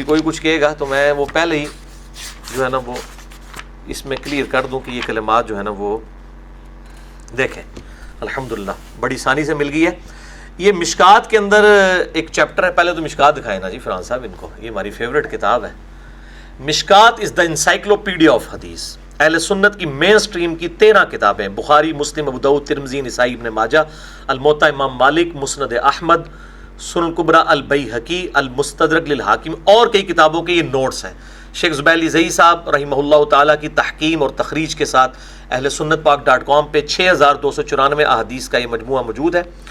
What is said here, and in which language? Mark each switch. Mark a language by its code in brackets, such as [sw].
[ur] کبھی کوئی کچھ کہے گا تو میں وہ پہلے ہی جو ہے نا وہ اس میں کلیئر کر دوں کہ یہ کلمات جو ہے نا وہ دیکھیں. الحمدللہ بڑی آسانی سے مل گئی ہے. یہ مشکات کے اندر ایک چیپٹر ہے, پہلے تو مشکات دکھائے نا جی فرحان صاحب ان کو, یہ ہماری فیوریٹ کتاب ہے. [en] Mishkat is the encyclopedia of hadith. [ur] اہل سنت کی مین سٹریم کی 13 کتابیں, بخاری, مسلم, ابو داؤد, ترمذی, نسائی, ابن ماجہ, الموطا امام مالک, مسند احمد, سنن الکبریٰ البیہقی, المستدرک للحاکم, اور کئی کتابوں کے یہ نوٹس ہیں. شیخ زبیر علی زئی صاحب رحمہ اللہ تعالیٰ کی تحکیم اور تخریج کے ساتھ اہل سنت پاک.com پہ 6294 احادیث کا یہ مجموعہ موجود ہے.